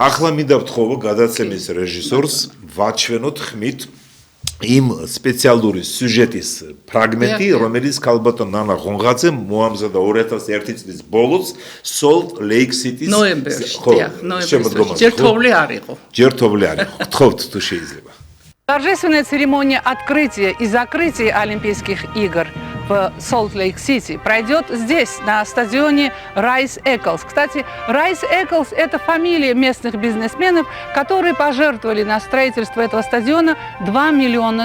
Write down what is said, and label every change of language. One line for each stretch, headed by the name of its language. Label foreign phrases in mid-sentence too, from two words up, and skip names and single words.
Georgian: ახლა მინდა ვთხოვო გადაცემის რეჟისორს ვაჩვენოთ ხმით იმ სპეციალური სიუჟეტის ფრაგმენტი, რომელიც ქალბატონ ნანა ღონღაძე მოამზადა 2001 წლის болоც სოლტ-ლეიქ-სიტის ნოემბერში. ჯერთოვლი არ იყო. ჯერთოვლი არ იყო. გთხოვთ თუ შეიძლება.
Russian: Торжественная церемония открытия и закрытия Олимпийских игр в Солт-Лейк-Сити пройдет здесь, на стадионе Райс Эклс. Кстати, Райс Эклс – это фамилия местных бизнесменов, которые пожертвовали на строительство этого стадиона $2 миллиона.